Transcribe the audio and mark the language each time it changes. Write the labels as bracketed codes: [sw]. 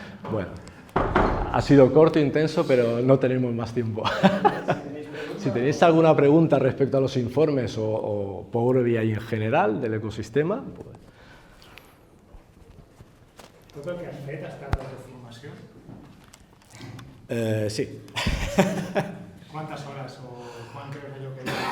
[es] Bueno, ha sido corto e intenso, pero no tenemos más tiempo. Si tenéis alguna pregunta respecto a los informes o Power BI en general del ecosistema... Pues... [ca] ¿Tot el que has fet ha estat de formació? Sí. [es] ¿Cuántas horas o cuánto es lo que...?